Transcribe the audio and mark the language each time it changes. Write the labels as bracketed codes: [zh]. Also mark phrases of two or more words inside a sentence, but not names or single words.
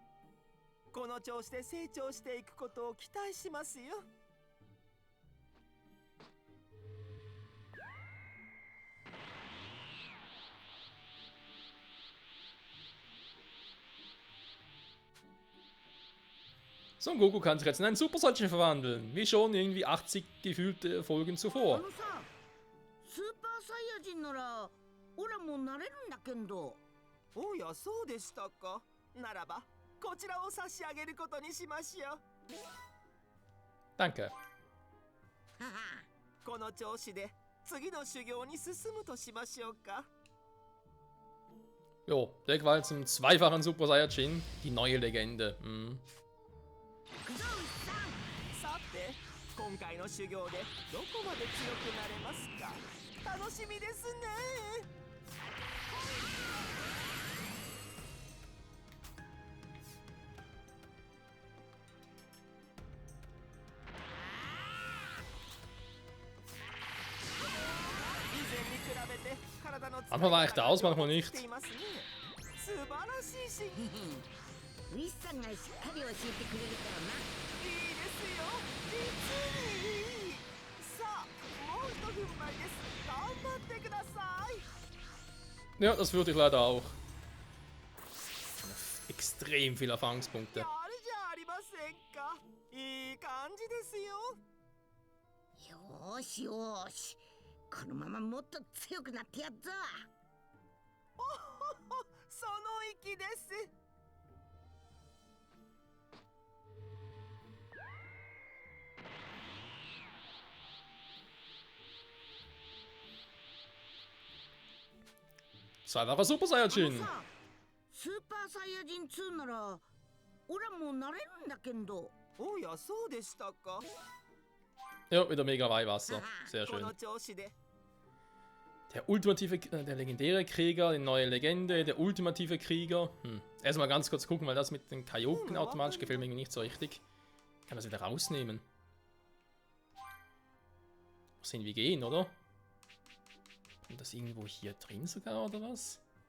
[ja] この調子で成長していくことを期待しますよ。 [de] Son Goku kann sich jetzt in einen Super Saiyan verwandeln, wie schon irgendwie 80 gefühlte Folgen zuvor. [ja] スーパーサイヤ人ならオラもなれるんだけど。おや、そうでしたか。ならばこちらを差し上げることにしましょう。 [de] Danke. [ja] この調子で次の修行に進むとしましょうか。 [de] Jo, der war zum zweifachen Super Saiyajin, die neue Legende. Hm. [ja] さて、今回の修行でどこまで強くなれますか。楽しみですね。以前に比べて体の [de] Manchmal reicht der aus, manchmal nicht. [ja] 素晴らしいし。ウイスさんがしっかり教えてくれるからな。いいですよ、実にいい。さあ、もう一踏ん張りです。頑張ってください。 [de] Ja, das würde ich leider auch. Extrem viele Erfahrungspunkte. [ja] やるじゃありませんか。いい感じですよ。よーしよーし、このままもっと強くなってやっぞ。おほほ、その息です。 [de] Zweifacher Super Saiyajin. [ja] スーパーサイヤ人2ならオラもなれるんだけど。おや、そうでしたか。 [de] Ja, wieder mega Weihwasser. Sehr [ja] こ [de] schön. [ja] の調子で [de] Der ultimative, der legendäre Krieger, die neue Legende, der ultimative Krieger. Erstmal ganz kurz gucken, weil das mit den Kaioken automatisch gefällt mir irgendwie nicht so richtig. Kann das wieder rausnehmen. Muss irgendwie gehen, oder? Kommt das irgendwo hier drin sogar, oder was?